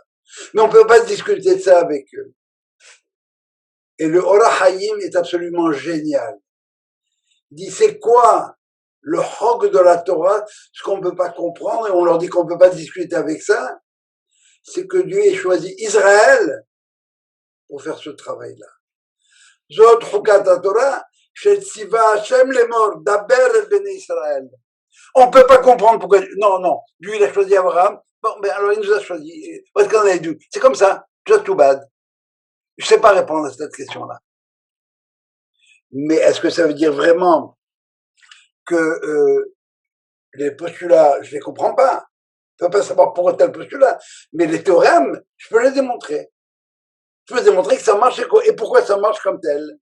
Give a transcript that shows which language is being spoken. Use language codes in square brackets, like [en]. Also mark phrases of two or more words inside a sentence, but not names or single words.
[fr] Mais on peut pas discuter de ça avec eux. Et le Orach Hayim est absolument génial. Il dit, c'est quoi le hog de la Torah, ce qu'on ne peut pas comprendre, et on leur dit qu'on ne peut pas discuter avec ça, c'est que Dieu ait choisi Israël pour faire ce travail-là. [he] זאת חוקת תורה, שציוה השם לאמר, דבר אל בני ישראל. [fr] On ne peut pas comprendre pourquoi. Non, Dieu il a choisi Abraham. Bon, mais alors il nous a choisi. Où est-ce qu'on a dû? C'est comme ça, [en] just too bad. [fr] Je ne sais pas répondre à cette question-là. Mais est-ce que ça veut dire vraiment que les postulats, je ne les comprends pas. Je ne peux pas savoir pourquoi tel postulat. Mais les théorèmes, je peux les démontrer. Je peux démontrer que ça marche et pourquoi ça marche comme tel.